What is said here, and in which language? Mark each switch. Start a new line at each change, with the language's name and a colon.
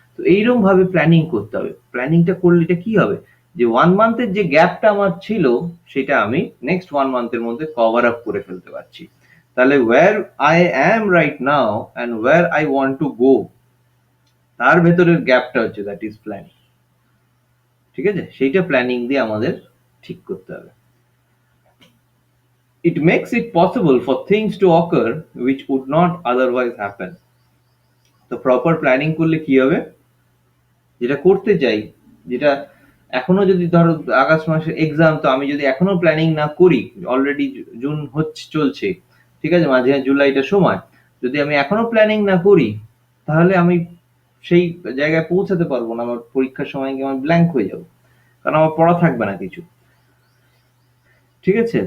Bangla: তো এইরকম ভাবে প্ল্যানিং করতে হবে। প্ল্যানিংটা করলে এটা কি হবে, যে 1 মান্থের যে গ্যাপটা আমার ছিল সেটা আমি নেক্সট 1 মান্থের মধ্যে কভার আপ করে ফেলতে পারছি। তাহলে
English: where I am right now and where I want to go,
Bangla: তার ভেতরের গ্যাপটা হচ্ছে
English: that is planning,
Bangla: ঠিক আছে। সেইটা প্ল্যানিং দিয়ে আমাদের ঠিক করতে হবে।
English: It makes it possible for things to occur which would not otherwise happen.
Bangla: তো প্রপার প্ল্যানিং করলে কি হবে, যেটা করতে চাই, যেটা এখনো যদি ধরো আগস্ট মাসের এক্সাম, তো আমি যদি এখনো প্ল্যানিং না করি, অলরেডি জুন হচ্ছে চলছে, ঠিক আছে, মাঝে জুলাইটা সময়, যদি আমি এখনো প্ল্যানিং না করি, তাহলে আমি সেই জায়গায় পৌঁছাতে পারবো না, আমার পরীক্ষার সময় গিয়ে আমি ব্ল্যাঙ্ক হয়ে যাবো, কারণ আমার পড়া থাকবে না কিছু, ঠিক আছে।